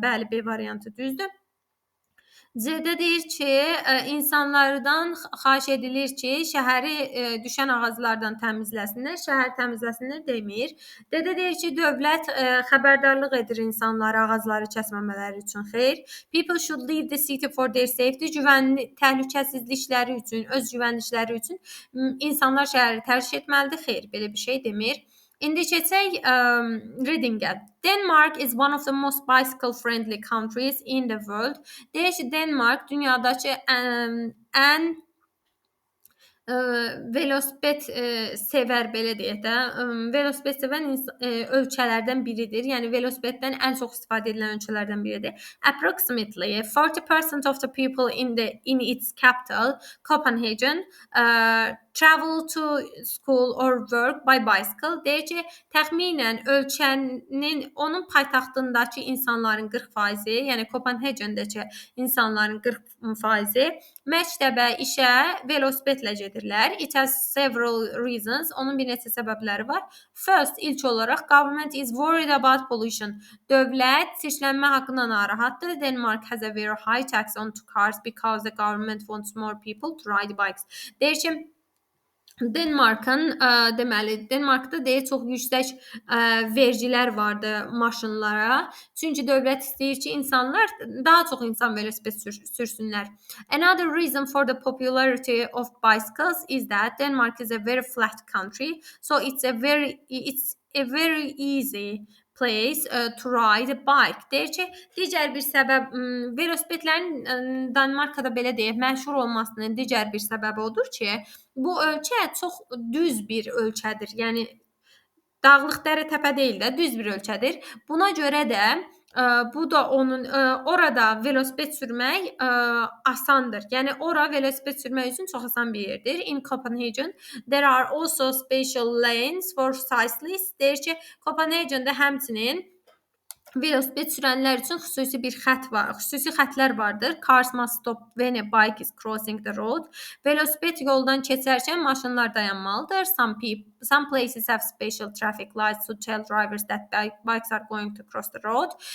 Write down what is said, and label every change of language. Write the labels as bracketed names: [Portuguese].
[Azerbaijani] Bəli, B variantı düzdür. C-də deyir ki, insanlardan xahiş edilir ki, şəhəri düşən ağaclardan təmizləsinlər, şəhər təmizləsinlər demir. D-də deyir ki, dövlət xəbərdarlıq edir insanlara ağacları kəsməmələri üçün. Xeyr. [English] People should leave the city for their safety. [Azerbaijani] Güvənli, təhlükəsizlikləri üçün, öz güvənlikləri üçün insanlar şəhəri tərk etməlidir. Xeyr, belə bir şey demir. İndi keçək reading-ə. [English] Denmark is one of the most bicycle-friendly countries in the world. [Azerbaijani] Deyir ki, Denmark dünyadakı ən velosiped sevər, belə deyək də, velosiped sevən ölkələrdən biridir. Yəni velosipeddən ən çox istifadə edilən ölkələrdən biridir. [English] Approximately 40% of the people in its capital, Copenhagen, travel to school or work by bicycle. [Azerbaijani] Deyir ki, təxminən ölkənin, onun paytaxtındakı insanların 40%, yəni Copenhagen-dəki insanların 40%, məktəbə, işə velosipedlə gedirlər. [English] It has several reasons. [Azerbaijani] Onun bir neçə səbəbləri var. [English] First, [Azerbaijani] ilk olaraq, [English] government is worried about pollution. [Azerbaijani] Dövlət çirklənmə haqqında narahatdır. [English] Denmark has a very high tax on cars because the government wants more people to ride bikes. [Azerbaijani] Deyir ki, Denmarkda deyir çox yüksək vergilər vardı maşınlara. Çünki dövlət istəyir ki, insanlar daha çox insan velosiped sürsünlər. [English] Another reason for the popularity of bicycles is that Denmark is a very flat country, so it's a very easy place to ride a bike. [Azerbaijani] Deyir ki, digər bir səbəb velosipedlərin Danimarkada belə deyək, məşhur olmasının digər bir səbəbi odur ki, bu ölkə çox düz bir ölkədir. Yəni dağlıq dərə təpə deyil də, düz bir ölkədir. Buna görə də bu da onun orada velosiped sürmək asandır. Yəni ora velosiped sürmək üçün çox asan bir yerdir. [English] In Copenhagen there are also special lanes for cyclists. [Azerbaijani] Deyir ki, Copenhagen'da həmçinin velosiped sürənlər üçün xüsusi bir xətt var, xüsusi xəttlər vardır. [English] Cars must stop when a bike is crossing the road. [Azerbaijani] Velosiped yoldan keçərkən maşınlar dayanmalıdır. [English] Some places have special traffic lights to tell drivers that bikes are going to cross the road.